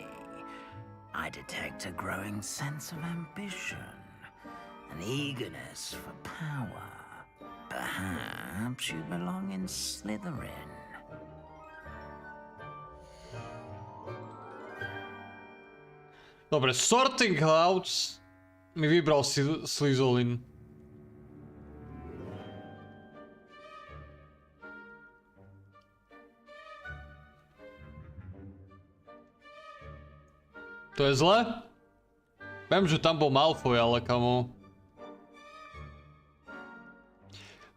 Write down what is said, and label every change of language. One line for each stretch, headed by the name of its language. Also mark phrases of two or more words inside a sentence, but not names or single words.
English: I detect a growing sense of ambition, an eagerness for power. Perhaps you belong in Slytherin.
Slovak: Dobre, Sorting House mi vybral Slytherin. To je zle? Viem, že tam bol Malfoy, ale kamo.